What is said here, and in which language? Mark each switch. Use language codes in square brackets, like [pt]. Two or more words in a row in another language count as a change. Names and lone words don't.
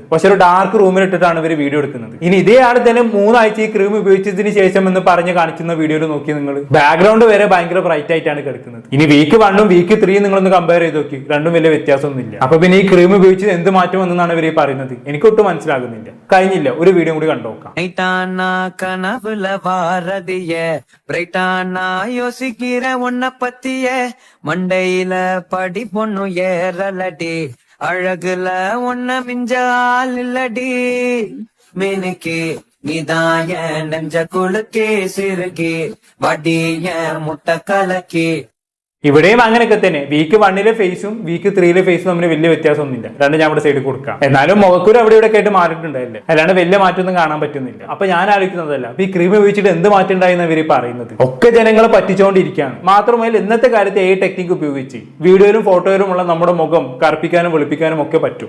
[ml] പക്ഷെ ഒരു [en] dark roomil [ml] ഇട്ടിട്ടാണ് ഇവർ വീഡിയോ എടുക്കുന്നത്. ഇനി ഇതേ ആൾ തന്നെ 3 ആഴ്ച ഈ ക്രീം ഉപയോഗിച്ചതിന് ശേഷം എന്ന് പറഞ്ഞ് കാണിക്കുന്ന വീഡിയോയിൽ നോക്കി നിങ്ങൾ, ബാക്ക്ഗ്രൗണ്ട് വരെ ഭയങ്കര ബ്രൈറ്റ് ആയിട്ടാണ് കിടക്കുന്നത്. ഇനി വീക്ക് 1 വീക്ക് 3 നിങ്ങളൊന്ന് കമ്പയർ ചെയ്ത് നോക്കി, രണ്ടും വലിയ വ്യത്യാസമൊന്നുമില്ല. അപ്പൊ പിന്നെ ഈ ക്രീം ഉപയോഗിച്ച് എന്ത് മാറ്റം വന്നെന്നാണ് ഇവർ പറയുന്നത്? എനിക്കൊട്ടും മനസ്സിലാകുന്നില്ല. കഴിഞ്ഞില്ല, ഒരു വീഡിയോ കൂടി കണ്ടോക്കാം. [ta] கனவுல வாரதிய பிரைட்டானா யோசிக்கிற உன்ன பத்திய மண்டையில படி பொண்ணு ஏறலடி அழகுல உன்ன மிஞ்ச ஆள் இல்லடி மினுக்கு நீதாய நெஞ்ச குளுக்கே சிறுகி வடிய முட்டை கலக்கி. [ml] ഇവിടെയും അങ്ങനെയൊക്കെ തന്നെ. വീക്ക് 1 ഫേസും വീക്ക് 3 ഫേസും തമ്മിൽ വലിയ വ്യത്യാസമൊന്നുമില്ല. രണ്ടും ഞാൻ ഇവിടെ സൈഡിൽ കൊടുക്കാം. എന്നാലും മുഖക്കൂര് അവിടെ ഇവിടെ ആയിട്ട് മാറിയിട്ടുണ്ടായില്ലേ, അല്ലാണ്ട് വലിയ മാറ്റമൊന്നും കാണാൻ പറ്റുന്നില്ല. അപ്പൊ ഞാൻ ആലോചിക്കുന്നതല്ല ഈ ക്രീം ഉപയോഗിച്ചിട്ട് എന്ത് മാറ്റം ഉണ്ടായെന്ന് ഇവര് പറയുന്നത്. ഒക്കെ ജനങ്ങളെ പറ്റിച്ചുകൊണ്ടിരിക്കുകയാണ്. മാത്രമല്ല ഇന്നത്തെ കാലത്ത് ടെക്നിക്ക് ഉപയോഗിച്ച് വീഡിയോയിലും ഫോട്ടോയിലും ഉള്ള നമ്മുടെ മുഖം കറുപ്പിക്കാനും വെളുപ്പിക്കാനും ഒക്കെ പറ്റും.